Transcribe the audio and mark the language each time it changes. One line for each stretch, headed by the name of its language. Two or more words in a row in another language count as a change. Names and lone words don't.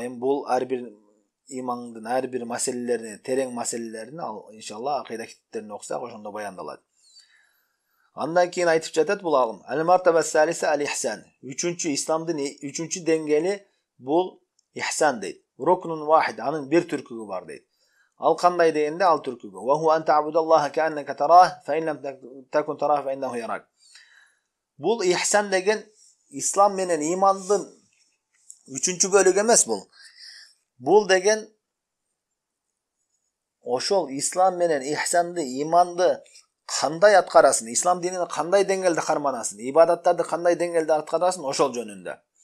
Kyrgyz: Эми бул ар бир имандын ар бир маселелерин, терең маселелерин иншалла акыйда китептерин окусак ошондо баяндалат. Андан кийин айтып жатат бул алым.
Arabic: المرتبة الثالثة الإحسان.
Kyrgyz: Үчүнчү исламдын үчүнчү деңгээли бул ихсан дейт.
Arabic: ركن واحد,
Kyrgyz: анын бир түркүгү бар дейт. Ал кандай дегенде ал түркүгү.
Arabic: وهو أن تعبد الله كأنك تراه فإن لم تكن تراه فإنه يراك.
Kyrgyz: Бул ихсан деген ислам менен имандын үчүнчү бөлүгү эмес бул. Бул деген ошол ислам менен ихсанды, иманды кандай аткарасың, ислам динин кандай деңгээлде карманасың, ибадаттарды кандай деңгээлде аткарасың, ошол жөнүндө.